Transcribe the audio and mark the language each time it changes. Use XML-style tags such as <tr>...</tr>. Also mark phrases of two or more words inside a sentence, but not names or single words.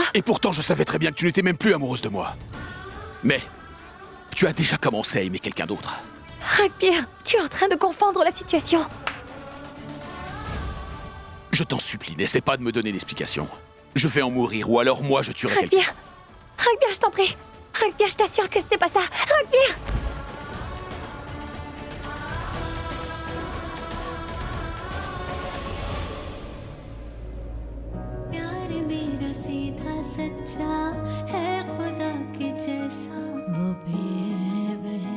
<fr>Et pourtant, je savais très bien que tu n'étais même plus amoureuse de moi. Mais tu as déjà commencé à aimer quelqu'un d'autre. Rugbear, tu es en train de confondre la situation. Je t'en supplie, n'essaie pas de me donner l'explication. Je vais en mourir ou alors moi je tuerai quelqu'un. Rugbear. Rugbear, je t'en prie. Rugbear, je t'assure que ce n'est pas ça. Rugbear.</fr> <hi>प्यार मेरा सीधा सच्चा है खुदा के जैसा वो बेब है</hi>